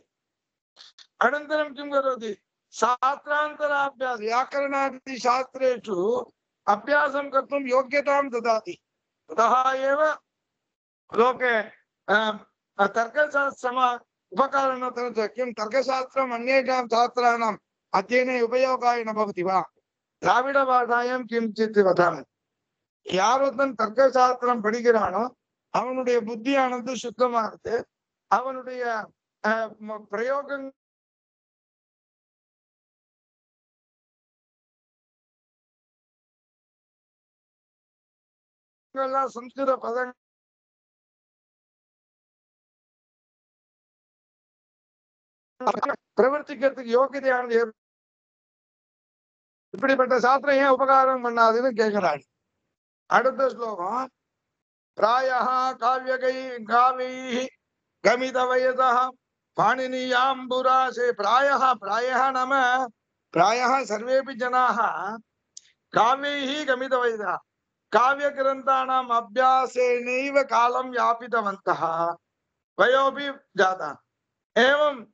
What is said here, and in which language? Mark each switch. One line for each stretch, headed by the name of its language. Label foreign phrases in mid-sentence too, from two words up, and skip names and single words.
Sanskrit: अनन्तरं किं करोति शास्त्रान्तराभ्यास व्याकरणादि शास्त्रेषु अभ्यासं कर्तुं योग्यतां ददाति ततः एव लोके तर्कशास्त्रम् उपकारणं किं तर्कशास्त्रम् अन्येषां शास्त्राणाम् अध्ययने उपयोगाय न भवति वा द्राविडभाषायां किञ्चित् वदामि
Tamil: யார் ஒருத்தன் தர்க்க சாஸ்திரம் படிக்கிறானோ அவனுடைய புத்தியானது சுத்தமானது அவனுடைய பிரயோகங்கள்
Sanskrit: संस्कृत पदं
Tamil: பிரவர்த்திக்கிறதுக்கு யோகியதையானது இப்படிப்பட்ட சாஸ்திரம் ஏன் உபகாரம் பண்ணாதுன்னு கேட்கிறாள் அடுத்த ஸ்லோகம்
Sanskrit: प्रायः काव्यैः गमितवयसः पाणिनीयाम्बुरासे प्रायः नाम प्रायः सर्वेपि जनाः काव्यैः गमितवयसः काव्यग्रन्थानाम् अभ्यासेनैव कालं यापितवन्तः वयोपि जातः एवं